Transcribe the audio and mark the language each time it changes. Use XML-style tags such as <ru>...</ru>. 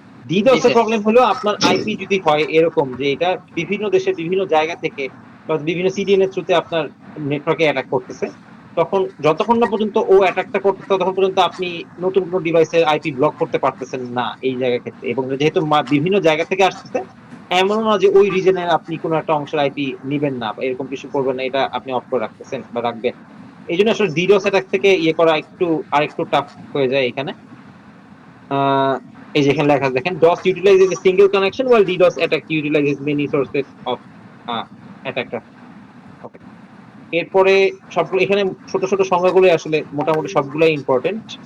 <bn>Deeds এর problem হলো আপনার আইপি যদি হয় এরকম যে এটা বিভিন্ন দেশের বিভিন্ন জায়গা থেকে বা বিভিন্ন সিডিএন এর থ্রুতে আপনার নেটওয়ার্কে অ্যাটাক করতেছে, তখন যতক্ষণ না পর্যন্ত ও অ্যাটাকটা করতেছে ততক্ষণ পর্যন্ত আপনি নতুন কোনো ডিভাইসের আইপি ব্লক করতে পারতেছেন না এই জায়গা ক্ষেত্রে। এবং যেহেতু বিভিন্ন জায়গা থেকে আসতেছে, এমন না যে ওই রিজনের আপনি কোনো একটা অংশের আইপি নিবেন না বা এরকম কিছু করবেন না, এটা আপনি অফ করে রাখতেছেন বা রাখবেন। এই জন্য আসলে ডিডস অ্যাটাক থেকে করা আরেকটু টাফ হয়ে যায় এখানে। এই যে এখানে লেখা দেখেন,</bn> <en>DOS utilizes a single connection while DDoS attack utilizes many sources of attack.</en> <bn>ওকে, এরপরে সবগুলো এখানে ছোট ছোট সংখ্যাগুলো আসলে মোটামুটি সবগুলাই ইম্পর্টেন্ট।</bn>